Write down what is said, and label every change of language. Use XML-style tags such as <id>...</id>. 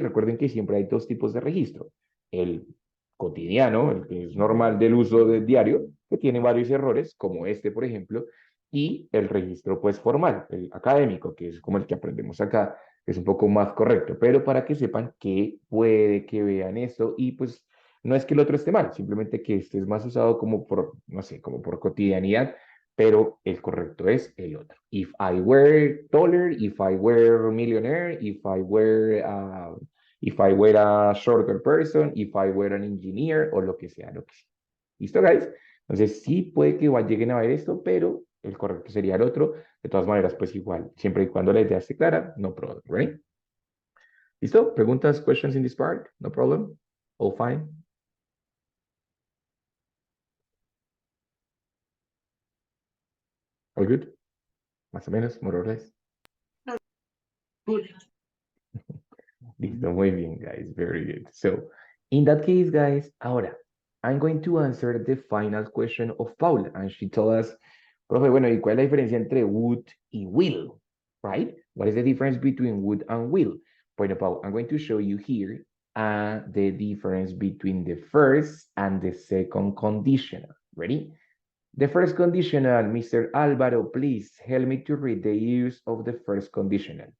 <es>Recuerden que siempre hay dos tipos de registro. El cotidiano, el que es normal del uso del diario, que tiene varios errores, como este, por ejemplo, y el registro, pues, formal, el académico, que es como el que aprendemos acá, que es un poco más correcto, pero para que sepan que puede que vean esto y pues no es que el otro esté mal, simplemente que este es más usado como por, no sé, como por cotidianidad, pero el correcto es el otro.</es> <en>If I were taller, if I were millionaire, if I were a shorter person, if I were an engineer,</en> <es>o lo que sea, lo que sea. ¿Listo, guys? Entonces sí puede que igual lleguen a ver esto, pero el correcto sería el otro. De todas maneras, pues igual, siempre y cuando la idea esté clara,</es> <en>no problem, right?</en> <es>¿Listo? ¿Preguntas,</es> <en>questions in this part? No problem? All fine? All good?</en> <es>Más o menos,</es> <en>more or less. Good.</en> <es>Listo, muy bien, guys.</es> <en>Very good. So, in that case, guys, ahora, I'm going to answer the final question of Paula. And she told us,</en> <es>profe, bueno, ¿y cuál es la diferencia entre would y will?</es> <en>Right? What is the difference between would and will? Bueno, Paul, I'm going to show you here the difference between the first and the second conditional. Ready? The first conditional, Mr. Alvaro, please help me to read the use of the first conditional.</en>